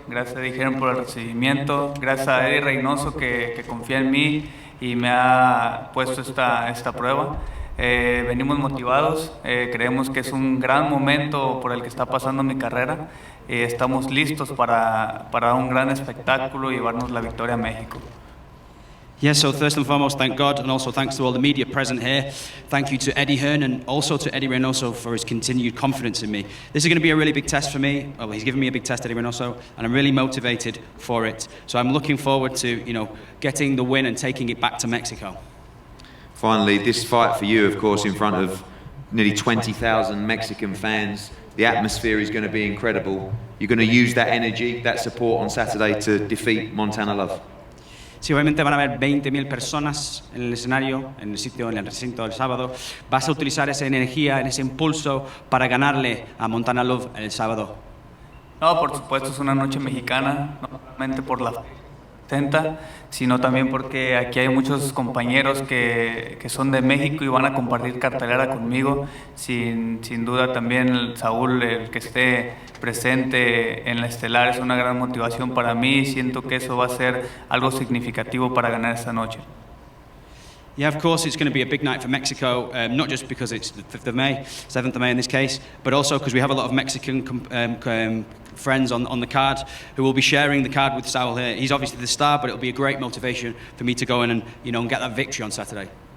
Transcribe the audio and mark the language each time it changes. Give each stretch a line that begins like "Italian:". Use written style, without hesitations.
Spanish: Gracias a Dijeron por el recibimiento. Gracias a Eddie Reynoso que confía en mí y me ha puesto esta prueba. Venimos motivados, creemos que es un gran momento por el que está pasando mi carrera. Estamos listos para un gran espectáculo y llevarnos la victoria a México.
English: Yes, so first and foremost, thank God, and also thanks to all the media present here. Thank you to Eddie Hearn and also to Eddie Reynoso for his continued confidence in me. This is going to be a really big test for me. Well, he's given me a big test, Eddie Reynoso, and I'm really motivated for it. So I'm looking forward to, getting the win and taking it back to Mexico. Finally, this fight for you, of course, in front of nearly 20,000 Mexican fans. The atmosphere is going to be incredible. You're going to use that energy, that support on Saturday to defeat Montana Love.
Spanish: Sí, obviamente van a haber 20.000 personas en el escenario, en el recinto del sábado. Vas a utilizar esa energía, ese impulso para ganarle a Montana Love el sábado. No, por supuesto, es una noche mexicana, no solamente por la 70, sino también porque aquí hay muchos compañeros que son de México y van a compartir cartelera conmigo. Sin duda también Saúl, el que esté presente en la estelar, es una gran motivación para mí. Siento que eso va a ser algo significativo para ganar esta noche.
English: Yeah, of course, it's going to be a big night for Mexico, not just because it's the 5th of May, 7th of May in this case, but also because we have a lot of Mexican friends on the card who will be sharing the card with Saul here. He's obviously the star, but it'll be a great motivation for me to go in and get that victory on Saturday.